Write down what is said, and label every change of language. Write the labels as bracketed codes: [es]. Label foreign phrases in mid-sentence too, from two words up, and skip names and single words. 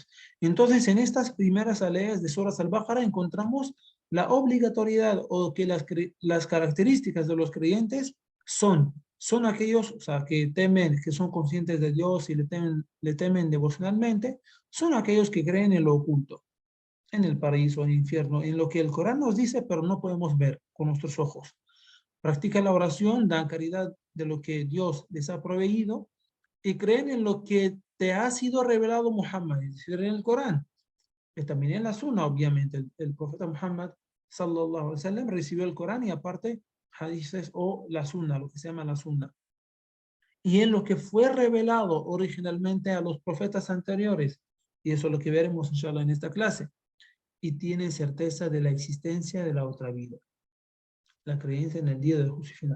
[es] Entonces, en estas primeras aleas de Suras al-Baqarah encontramos la obligatoriedad, o que las características de los creyentes son aquellos, que temen, que son conscientes de Dios y le temen devocionalmente, son aquellos que creen en lo oculto, en el paraíso, en el infierno, en lo que el Corán nos dice, pero no podemos ver con nuestros ojos. Practican la oración, dan caridad de lo que Dios les ha proveído y creen en lo que te ha sido revelado Muhammad, es decir, en el Corán, que también en la Sunna, obviamente, el profeta Muhammad, [ar] صلى الله عليه وسلم, [es] recibió el Corán y aparte hadices o la Sunna, lo que se llama la Sunna. Y en lo que fue revelado originalmente a los profetas anteriores, y eso es lo que veremos, inshallah, en esta clase, y tiene certeza de la existencia de la otra vida, la creencia en el día del juicio final.